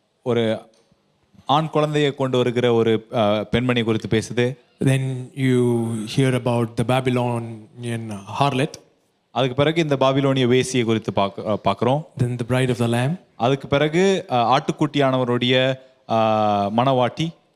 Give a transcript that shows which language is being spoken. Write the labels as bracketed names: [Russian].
[Tamil] ஒரு ஆண் குழந்தையை கொண்டு வருகிற ஒரு பெண்மணி குறித்து பேசுது. [English] Then you hear about the Babylonian harlot. [Tamil] அதுக்கு பிறகு இந்த பாபிலோனிய வேசியை குறித்து பார்க்கிறோம். [English] Then the bride of the lamb. [Tamil] அதுக்கு பிறகு ஆட்டுக்குட்டியானவருடைய மணவாட்டி.